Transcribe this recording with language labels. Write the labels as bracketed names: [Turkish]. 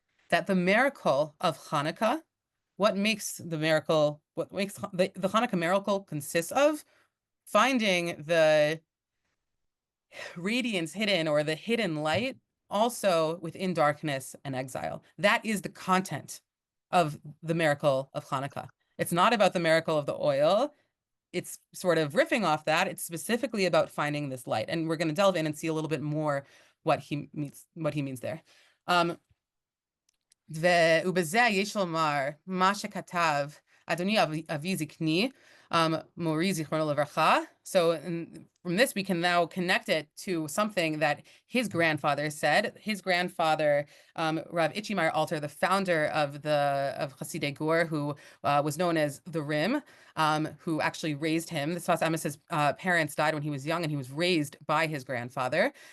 [English] That the miracle of Hanukkah, what makes the Hanukkah miracle consists of finding the radiance hidden, or the hidden light, also within darkness and exile. That is the content of the miracle of Hanukkah. It's not about the miracle of the oil. It's sort of riffing off that. It's specifically about finding this light. And we're going to delve in and see a little bit more what he means there. [Hebrew] ובזה יש לומר מה שכתב אדוני אבי זקני, מורי זיכרונו לברכה. [English] So from this, we can now connect it to something that his grandfather said. His grandfather, Rav Ichimar Alter, the founder of Hassidic Gur, who was known as the Rim, who actually raised him. The Sefas Emes' parents died when he was young, and he was raised by his grandfather.